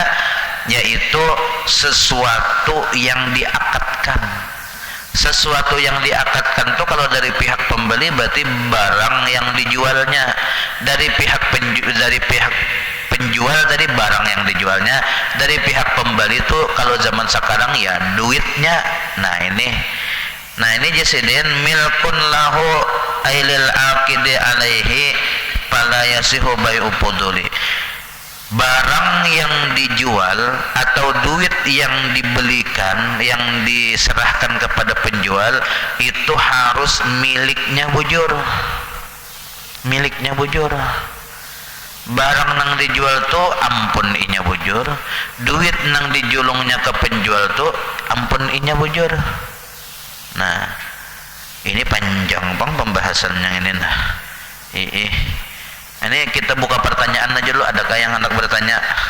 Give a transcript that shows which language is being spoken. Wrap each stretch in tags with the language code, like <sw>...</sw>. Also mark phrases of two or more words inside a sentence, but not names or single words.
<id>Yaitu sesuatu yang diakadkan. Sesuatu yang diakadkan itu kalau dari pihak pembeli berarti barang yang dijualnya, dari pihak penjual tadi barang yang dijualnya, dari pihak pembeli itu kalau zaman sekarang ya duitnya. Nah ini</id> <ar>جاسدن ملك له أيل العاقد عليه فلا يصح بيع فضولي.</ar> <id>Barang yang dijual atau duit yang dibelikan, yang diserahkan kepada penjual itu harus miliknya bujur. Miliknya bujur.</id> <bjn>Barang yang dijual tuh ampun inya bujur. Duit yang dijulungnya ke penjual tuh ampun inya bujur.</bjn> <id>Nah, ini panjang bang pembahasan yang ini nah. Ini kita buka pertanyaan aja dulu, adakah yang hendak bertanya?</id>